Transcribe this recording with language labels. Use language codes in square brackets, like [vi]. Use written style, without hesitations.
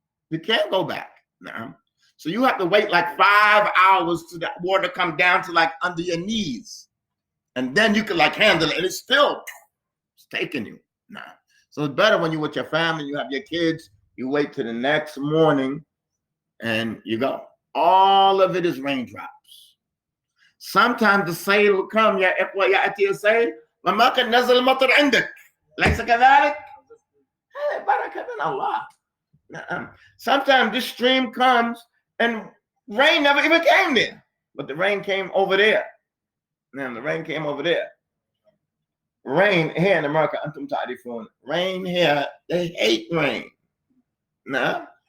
[en] We can't go back now. So you have to wait like 5 hours to that water come down to like under your knees. And then you can like handle it, and it's taking you now. So it's better when you're with your family, you have your kids, you wait till the next morning and you go. All of it is raindrops. Sometimes the sail will come, [ar] يا إخوة يأتي السيل وما كان نزل المطر عندك. ليس كذلك؟ بركة من الله. [en] Sometimes this stream comes and rain never even came there, but the rain came over there. Now the rain came over there. Rain here in America, rain here, they hate rain. Nah.